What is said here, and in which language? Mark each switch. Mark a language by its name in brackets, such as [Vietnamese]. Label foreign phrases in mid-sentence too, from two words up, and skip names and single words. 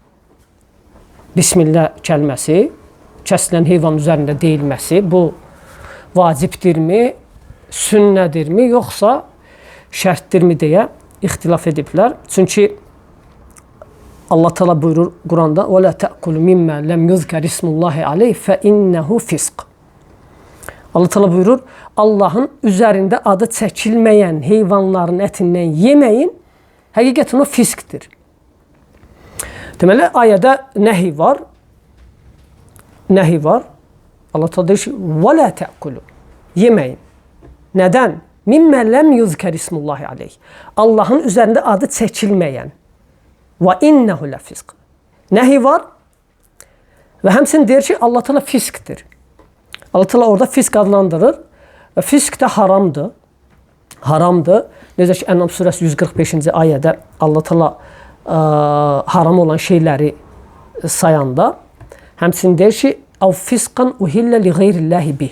[Azerbaijani] Bismillah kəlməsi kəsilən heyvan üzərində deyilməsi bu vacibdirmi, sünnədirmi, yoxsa şərtdirmi deyə ixtilaf ediblər. Çünki Allah Teala buyurur Quranda: [Arabic] "و لا تأكلوا مما لم يذكر اسم الله عليه فإنه فسق." [Azerbaijani] Allah Teala buyurur, Allahın üzərində adı çəkilməyən heyvanların ətindən yeməyin, həqiqətən o fiskdir. Deməli, ayədə nəhi var. Nəhi var. Allah Teala deyir ki, [Arabic] "و لا تأكلوا." [Azerbaijani] Yeməyin. Nədən? [Arabic] مما لم يذكر اسم الله عليه. [Azerbaijani] Allahın üzərində adı çəkilməyən. [Arabic] و إنه ل فسق. Nəhi var. [Azerbaijani] Və həmçinin deyir ki, Allah Teala fiskdir. Allah Teala orada fisk adlandırır və fisk də haramdır. Haramdır. Necə ki, Ənam surəsi 145-ci ayədə Allah Teala haram olan şeyləri sayanda həmçinin deyir ki, [Arabic] "أو فسقا أهل ل غير الله به."